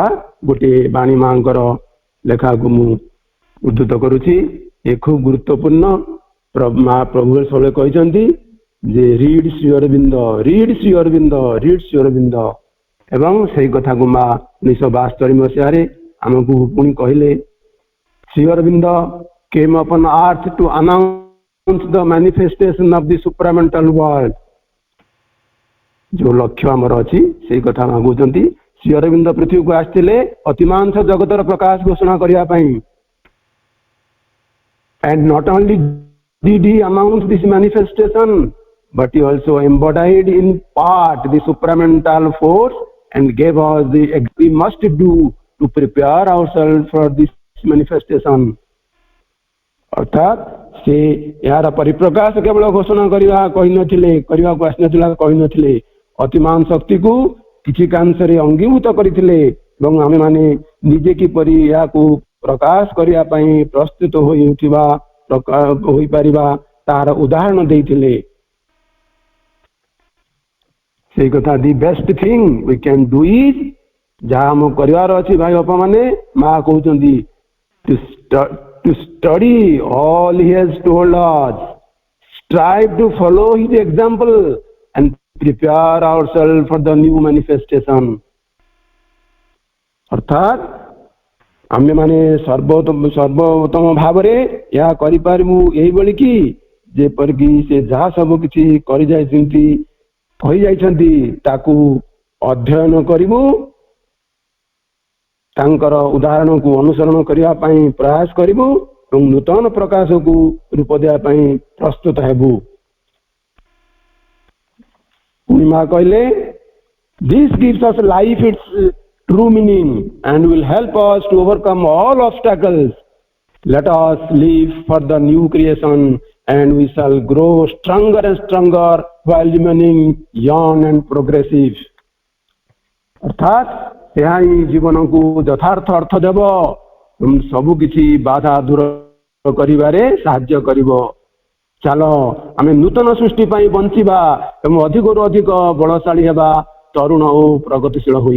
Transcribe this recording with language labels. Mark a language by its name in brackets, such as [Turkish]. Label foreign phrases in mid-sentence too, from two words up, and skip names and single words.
[Odia] ଗୋଟିଏ ବାଣୀ ମାଙ୍କର ଲେଖାକୁ ମୁଁ ଉଦ୍ଧୃତ କରୁଛି। ଏ ଖୁବ ଗୁରୁତ୍ୱପୂର୍ଣ୍ଣ। ମା ପ୍ରଭୁ ସବୁବେଳେ କହିଛନ୍ତି ଯେ ରିଡ୍ ଶ୍ରୀ ଅରବିନ୍ଦ, ରିଡ୍ ଶ୍ରୀ ଅରବିନ୍ଦ, ରିଡ୍ ଶ୍ରୀ ଅରବିନ୍ଦ। ଏବଂ ସେଇ କଥାକୁ ମା 1972 ମସିହାରେ ଆମକୁ ପୁଣି କହିଲେ, [English] ଶ୍ରୀ ଅରବିନ୍ଦ came upon earth to announce the manifestation of the supramental world। [Odia] ଯୋଉ ଲକ୍ଷ୍ୟ ଆମର ଅଛି ସେଇ କଥା ମା କହୁଛନ୍ତି। ଶ୍ରୀ ଅରବିନ୍ଦ ପୃଥିବୀକୁ ଆସିଥିଲେ ଅତିମାଂସ ଜଗତର ପ୍ରକାଶ ଘୋଷଣା କରିବା ପାଇଁ। [English] And not only did he announce this manifestation, but he also embodied in part the supramental force and gave us the we must do to prepare ourselves for this manifestation। [Odia] ଅର୍ଥାତ୍ ସେ ଏହାର ପରିପ୍ରକାଶ କେବଳ ଘୋଷଣା କରିବାକୁ ଆସିନଥିଲା କହିନଥିଲେ, ଅତିମାନ ଶକ୍ତିକୁ କିଛି କାଂଶରେ ଅଙ୍ଗୀଭୂତ କରିଥିଲେ ଏବଂ ଆମେମାନେ ନିଜେ କିପରି ଏହାକୁ ପ୍ରକାଶ କରିବା ପାଇଁ ପ୍ରସ୍ତୁତ ହୋଇପାରିବା ତାହାର ଉଦାହରଣ ଦେଇଥିଲେ। ସେଇ କଥା [English] the best thing we can do is, [Odia] ଯାହା ଆମ କରିବାର ଅଛି ଭାଇ ବାପା ମାନେ, ମା କହୁଛନ୍ତି [English] to study all he has told us, strive to follow his example and prepare ourselves for the new manifestation। [Odia] ଅର୍ଥାତ୍ ଆମେ ମାନେ ସର୍ବୋତ୍ତମ ଭାବରେ ଏହା କରିପାରିବୁ ଏଇଭଳି କି ଯେପରିକି ସେ ଯାହା ସବୁ କିଛି କରିଯାଇଛନ୍ତି କହିଯାଇଛନ୍ତି ତାକୁ ଅଧ୍ୟୟନ କରିବୁ, ତାଙ୍କର ଉଦାହରଣକୁ ଅନୁସରଣ କରିବା ପାଇଁ ପ୍ରୟାସ କରିବୁ ଏବଂ ନୂତନ ପ୍ରକାଶକୁ ରୂପ ଦେବା ପାଇଁ ପ୍ରସ୍ତୁତ ହେବୁ। ପୁଣି ମା କହିଲେ, [English] this gives us life its true meaning and will help us to overcome all obstacles। Let us live for the new creation and we shall grow stronger and stronger while remaining young and progressive। [Odia] ଅର୍ଥାତ୍ ଏହା ହିଁ ଜୀବନକୁ ଯଥାର୍ଥ ଅର୍ଥ ଦେବ ଏବଂ ସବୁ କିଛି ବାଧା ଦୂର କରିବାରେ ସାହାଯ୍ୟ କରିବ। ଚାଲ ଆମେ ନୂତନ ସୃଷ୍ଟି ପାଇଁ ବଞ୍ଚିବା ଏବଂ ଅଧିକରୁ ଅଧିକ ବଳଶାଳୀ ହେବା, ତରୁଣ ଓ ପ୍ରଗତିଶୀଳ ହୋଇ।